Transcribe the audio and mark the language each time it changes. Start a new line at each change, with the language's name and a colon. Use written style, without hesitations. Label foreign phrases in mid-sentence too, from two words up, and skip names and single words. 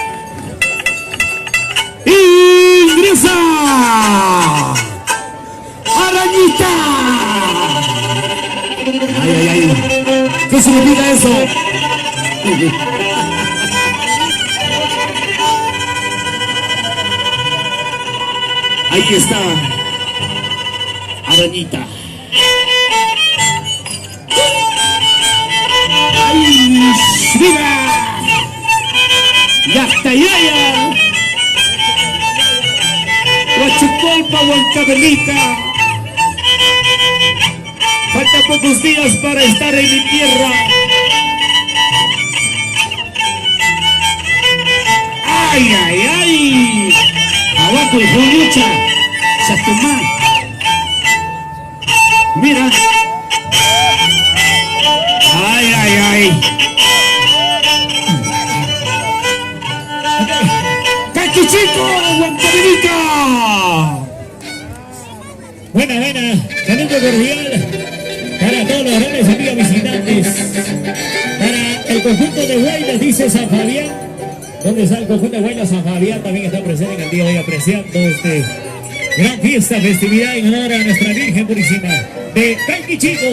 Spanish: Ingresa Arañita. Ay, ay, ay. ¿Qué significa eso? Ahí está. Arañita. ¡Ay, mira! ¡Yactayaya! Huachicolpa, Huancavelica. Faltan pocos días para estar en mi tierra. ¡Ay, ay, ay! Abajo y Juliucha. Chatumá. Mira. ¡Ay, ay, ay! ¡Caquichico, Huancavelica! Buena, saludo cordial para todos los grandes amigos visitantes. Para el conjunto de Huaylas, dice San Fabián. ¿Dónde está el conjunto de Huaylas? San Fabián también está presente en el día de hoy apreciando este gran fiesta, festividad en honor a nuestra Virgen Purísima de Calquichico.